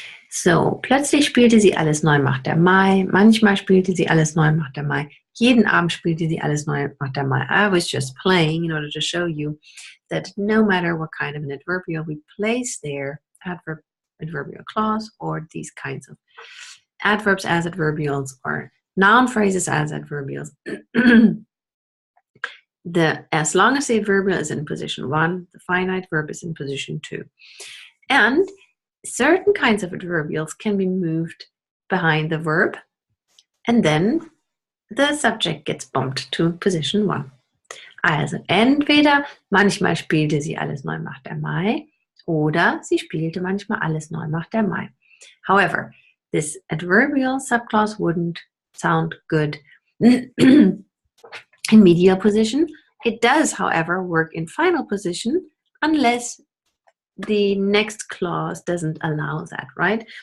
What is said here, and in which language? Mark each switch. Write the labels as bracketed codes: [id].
[de] So, plötzlich spielte sie Alles neu macht der Mai. Manchmal spielte sie Alles neu macht der Mai. Jeden Abend spielte sie Alles neu macht der Mai. [en] I was just playing in order to show you that no matter what kind of an adverbial we place there, adverbial clause or these kinds of adverbs as adverbials or noun phrases as adverbials. As long as the adverbial is in position 1, the finite verb is in position 2. And certain kinds of adverbials can be moved behind the verb, and then the subject gets bumped to position 1. [de] Also entweder manchmal spielte sie alles neu macht der Mai, oder sie spielte manchmal alles neu macht der Mai. [en] However, this adverbial subclause wouldn't sound good in medial position. It does, however, work in final position unless the next clause doesn't allow that, right?